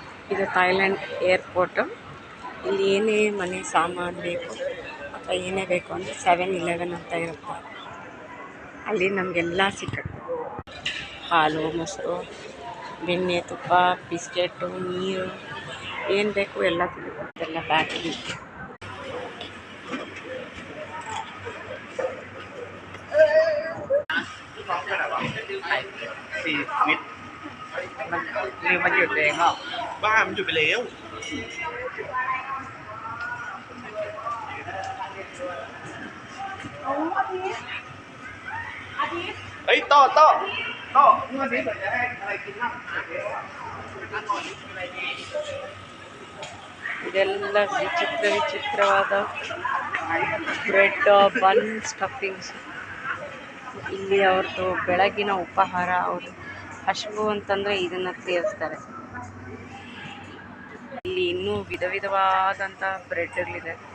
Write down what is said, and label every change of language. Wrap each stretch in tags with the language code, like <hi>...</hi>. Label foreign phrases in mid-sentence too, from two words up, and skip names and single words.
<kn>ಇದು ಥೈಲ್ಯಾಂಡ್ ಏರ್ಪೋರ್ಟು. ಇಲ್ಲಿ ಏನೇ ಮನೆ ಸಾಮಾನು ಬೇಕು ಅಥವಾ ಏನೇ ಬೇಕು ಅಂದರೆ 7-Eleven ಅಂತ ಇರುತ್ತೆ. ಅಲ್ಲಿ ನಮಗೆಲ್ಲ ಸಿಕ್ಕತ್ತೆ. ಹಾಲು, ಮೊಸರು, ಬೆಣ್ಣೆ, ತುಪ್ಪ, ಬಿಸ್ಕೆಟು, ನೀರು ಏನು ಬೇಕು ಎಲ್ಲ ಸಿಗುತ್ತೆ. ಎಲ್ಲ ಬ್ಯಾಟ್ರಿ.</kn> <th>มันหยุดเองเหรอบ้ามันหยุดไปแล้วเฮ้ยโต้เมื่อนี้จะให้อะไรกินบ้าง</th> <kn>ಇದೆಲ್ಲ ವಿಚಿತ್ರವಾದ ಬ್ರೆಡ್, ಬನ್, ಸ್ಟಫಿಂಗ್ಸ್. ಇಲ್ಲಿ ಅವ್ರದ್ದು ಬೆಳಗಿನ ಉಪಹಾರ. ಅವರು ಹಸಿವು ಅಂತಂದರೆ ಇದನ್ನು ಸೇವಿಸ್ತಾರೆ. ಇಲ್ಲಿ ಇನ್ನೂ ವಿಧವಾದಂಥ ಬ್ರೆಡ್ಗಳಿದೆ.</kn>